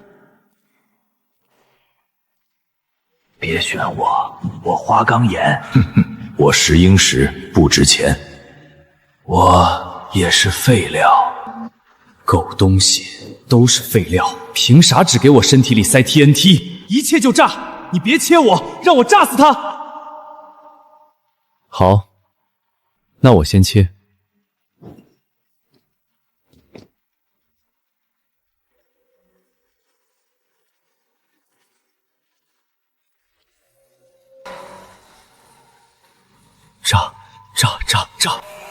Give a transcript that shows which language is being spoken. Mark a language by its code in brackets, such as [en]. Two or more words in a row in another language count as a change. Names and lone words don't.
[zh] 別選我，我花崗岩，我石英石不值錢，我也是廢料。狗東西都是廢料，憑啥只給我身體裡塞 TNT？一切就炸！你別切我，讓我炸死他！好， 那我先切。炸！